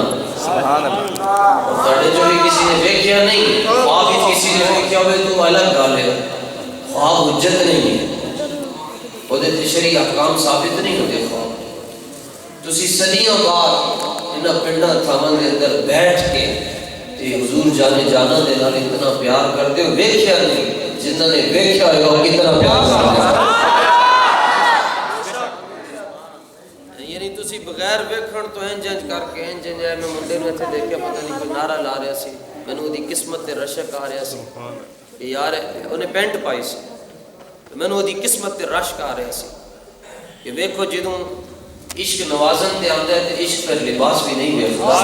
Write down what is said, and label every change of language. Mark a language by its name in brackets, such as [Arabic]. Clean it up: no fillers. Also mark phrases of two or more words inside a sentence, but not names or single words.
[Arabic] سبحان اللہ. [Punjabi] تھوڑے جو بھی کسی نے دیکھیا نہیں خواب بھی کسی نے دیکھیا ہوئے تو الگ گل ہے. [Urdu] خواب حجت نہیں ہے وہ شرعی احکام ثابت نہیں ہوتے. [Punjabi] خواب تسی صدیوں بعد انہاں پنڈاں تھاواں دے اندر بیٹھ کے تے حضور جانے جانا دے نال اتنا پیار کرتے ہو. [Urdu] دیکھیا نہیں جنہاں نے دیکھیا ہے وہ کتنا پیار کرتے ہیں. [Punjabi] بغیر ویکھن تو انج کر کے انج میں منڈے نوں اتنے دیکھیا پتہ نہیں کوئی نعرہ لا رہا سی. مینوں اودی قسمت تے رشک آ رہا سی. یار انہیں پینٹ پائی سی مینوں اودی قسمت تے رشک آ رہا سی کہ ویکھو جدوں عشق نوازن تے آندا ہے تے عشق پھر لباس بھی نہیں ویکھدا.